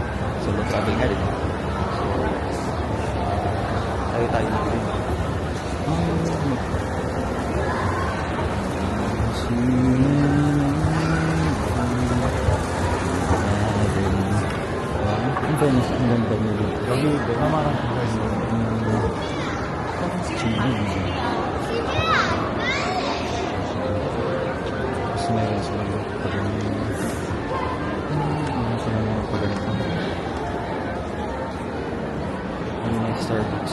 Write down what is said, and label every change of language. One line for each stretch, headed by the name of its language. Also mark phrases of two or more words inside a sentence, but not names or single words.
English: Solo travel
Filipino: nga rin. So, tayo na rin. Ang fairness, ang ganda nila.
Korean: 여기 내가 말한 데가 있어.
Filipino: Mas meron silang pag-ganito. Meron silang mga pag-ganito. Ano na Starbucks?